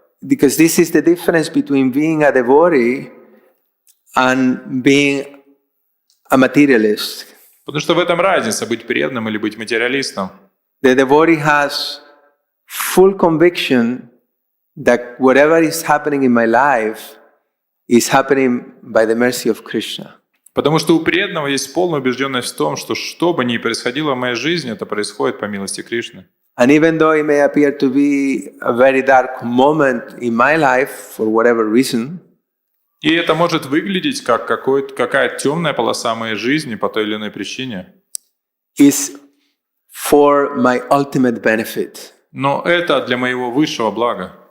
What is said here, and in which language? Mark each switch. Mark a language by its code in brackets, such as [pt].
[en] Because this is the difference between being a devotee and being a materialist. [ru] Потому что в этом разница, быть преданным или быть материалистом. [en] The devotee has full conviction that whatever is happening in my life is happening by the mercy of Krishna. [ru] Потому что у преданного есть полная убежденность в том, что бы ни происходило в моей жизни, это происходит по милости Кришны. [en] And even though it may appear to be a very dark moment in my life for whatever reason, [ru] и это может выглядеть как какая-то темная полоса моей жизни по той или иной причине. [en] Is for my ultimate benefit. [ru] Но это для моего высшего блага.